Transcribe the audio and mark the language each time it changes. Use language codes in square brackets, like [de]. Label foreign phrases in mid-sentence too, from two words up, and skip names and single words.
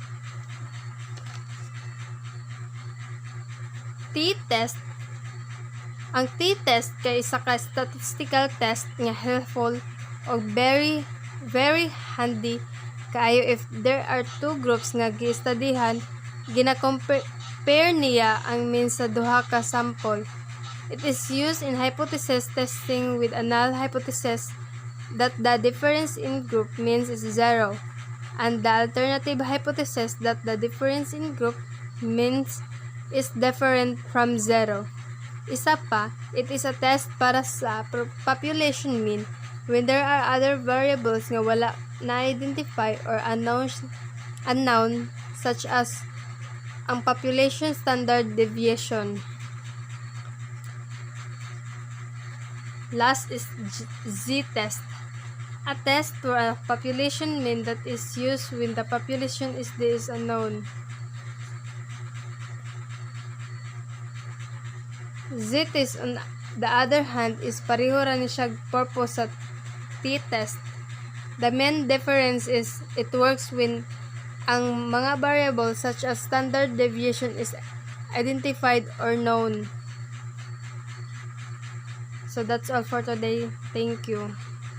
[ceb] T-test. Ang t-test kay isa ka [en] statistical test [ceb] nga helpful o [en] very handy [ceb] kaayo [en] if there are two groups [ceb] nga gi-studyhan, gina-compare niya ang mean sa duha ka sample. [en] It is used in hypothesis testing with a null hypothesis that the difference in group means is 0, and the alternative hypothesis that the difference in group means is different from 0. [ceb] Isa pa, [en] it is a test [ceb] para sa [en] population mean when there are other variables [ceb] nga wala na-identify [en] or unknown such as ang population standard deviation. Last is z-test. A test for a population mean that is used when the population is unknown. Z-test on the other hand is [ceb] pareho ra ni siya purpose sa t-test. [en] The main difference is it works when [ceb] ang mga [en] variables such as standard deviation is identified or known. So that's all for today. Thank you.